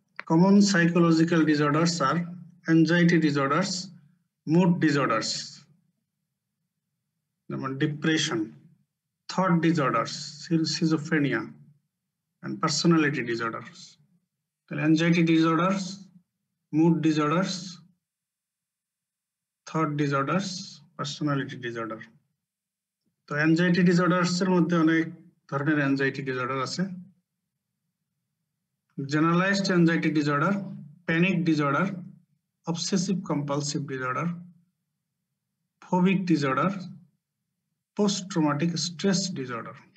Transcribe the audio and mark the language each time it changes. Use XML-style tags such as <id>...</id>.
<en>Common psychological disorders are anxiety disorders, mood disorders, depression, thought disorders, schizophrenia, and personality disorders. Anxiety disorders, mood disorders, thought disorders, personality disorder.</en> <bn>তো anxiety disorders এর মধ্যে অনেক ধরনের anxiety disorder আছে।</bn> <en>Generalized anxiety disorder, panic disorder, obsessive compulsive disorder, phobic disorder, post-traumatic stress disorder.</en>